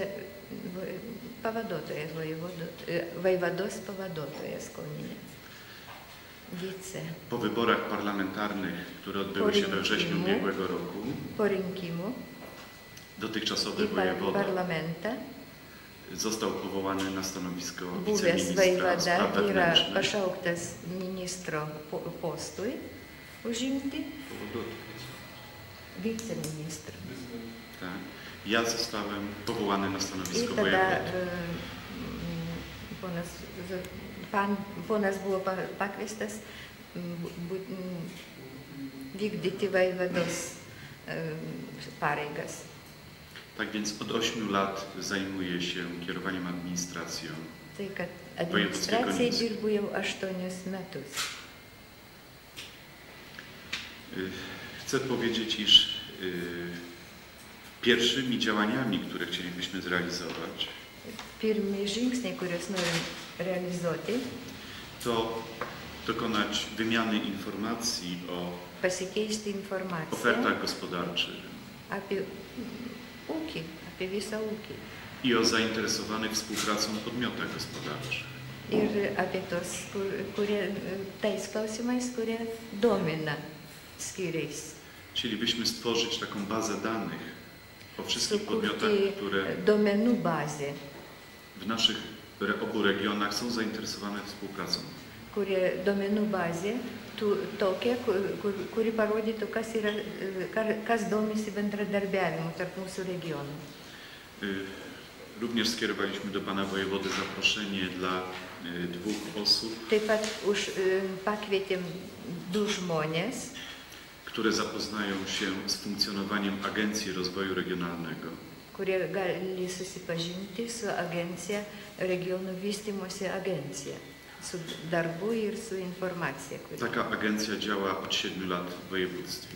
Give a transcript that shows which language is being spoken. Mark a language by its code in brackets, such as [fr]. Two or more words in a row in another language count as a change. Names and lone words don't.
[lt] Vojvodos pavaduotojas Koninė. [pl] Po wyborach parlamentarnych, które odbyły się we wrześniu ubiegłego roku, [lt] po rinkimų [pl] dotychczasowy wojewoda został powołany na stanowisko wiceministra spraw wewnętrznych. [lt] Pašauktas ministro postui užimti. [pl] wiceministrą. Tak. Ja zostałem powołany na stanowisko I [lt] tada [pl] wojewody. [lt] ponas buvo pakviestas vykdyti vaivados pareigas. [pl] Tak więc od 8 lat zajmuję się kierowaniem administracją. [lt] Tai kad administracijai dirbu jau 8 metus. [pl] Chcę powiedzieć, iż pierwszymi działaniami, które chcielibyśmy zrealizować, [lt] Pirmi žingsniai, kuriuos norim realizuoti, [pl] to dokonać wymiany informacji o [lt] pasikeisti informaciją [pl] ofertach gospodarczych [lt] apie ūkį, apie visą ūkį. [pl] I o zainteresowanych współpracą podmiotach gospodarczych. [lt] Ir apie tos, tais klausimais, kurie domina skyriais. [pl] Chcielibyśmy stworzyć taką bazę danych o wszystkich podmiotach, które [lt] duomenų bazę, [pl] w naszych obu regionach są zainteresowane współpracą. [lt] kurie duomenų bazė tokia, kuri parodytų, kas domisi bendradarbiavimu tarp mūsų regionų. [pl] Również skierowaliśmy do pana wojewody zaproszenie dla 2 osób, [lt] Taip pat pakvietėm 2 žmonės, [pl] które zapoznają się z funkcjonowaniem Agencji Rozwoju Regionalnego. [lt] kurie gali susipažinti su agencija, regionų vystymosi agencija, su darbu ir su informacija. [pl] Taka agencja działa od 7 lat w województwie.